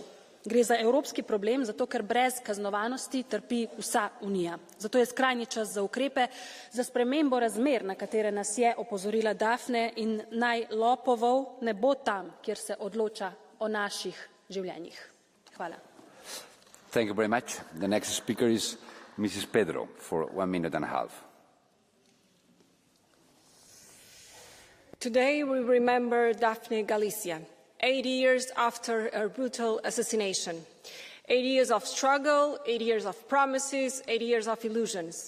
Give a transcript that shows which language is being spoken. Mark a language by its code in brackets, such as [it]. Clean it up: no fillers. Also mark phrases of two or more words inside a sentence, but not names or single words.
[sl] Gre za evropski problem, zato ker brez kaznovanosti trpi vsa Unija. Zato je skrajni čas za ukrepe, za spremembo razmer, na katere nas je opozorila Daphne, in naj lopovov ne bo tam, kjer se odloča o naših življenjih. Hvala. [en] Thank you very much. The next speaker is Mrs. Pedro for 1 minute and a half. Today we remember Daphne Galizia. 80 years after her brutal assassination. 80 years of struggle, 80 years of promises, 80 years of illusions.